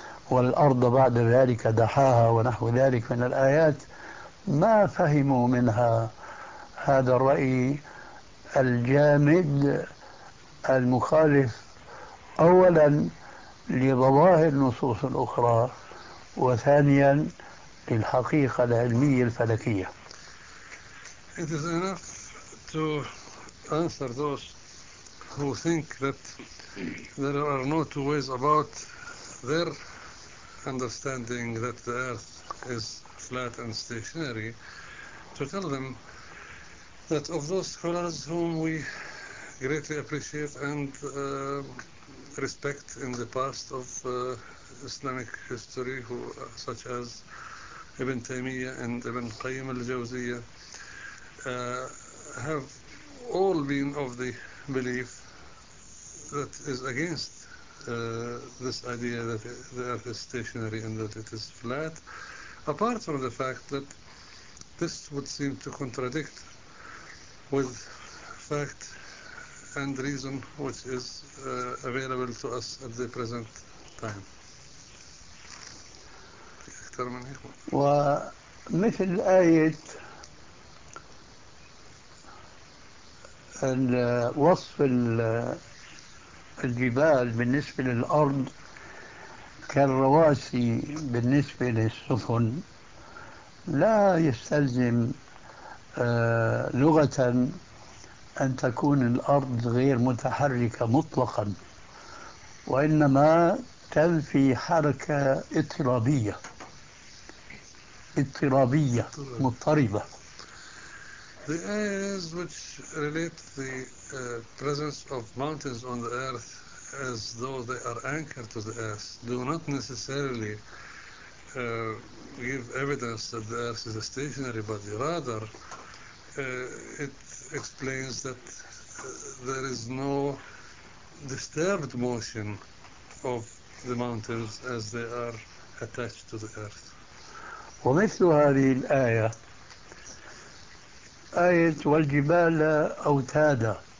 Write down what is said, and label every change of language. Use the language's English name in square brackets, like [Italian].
[Arabic] والأرض بعد ذلك دحاها ونحو ذلك من الآيات، ما فهموا منها هذا الرأي الجامد المخالف أولا لظواهر النصوص الأخرى وثانيا للحقيقة العلمية الفلكية. [English] It is enough to answer those who think that there are no two ways about their understanding that the earth is flat and stationary, to tell them that of those scholars whom we greatly appreciate and respect in the past of Islamic history, who such as Ibn Taymiyyah and Ibn Qayyim al-Jawziyyah, have all been of the belief that is against this idea that the earth is stationary and that it is flat, apart from the fact that this would seem to contradict with fact and reason which is available to us at the present time. [Arabic] ومثل آية الوصف الجبال بالنسبة للأرض كالرواسي بالنسبة للسفن لا يستلزم لغة أن تكون الأرض غير متحركة مطلقا، وإنما تنفي حركة اضطرابية. اضطرابية مضطربة. [English] The ayahs which relate the presence of mountains on the earth as though they are anchored to the earth do not necessarily give evidence that the earth is a stationary body. Rather, it explains that there is no disturbed motion of the mountains as they are attached to the earth. [Arabic] ومثل هذه الآية آية والجبال أوتادا.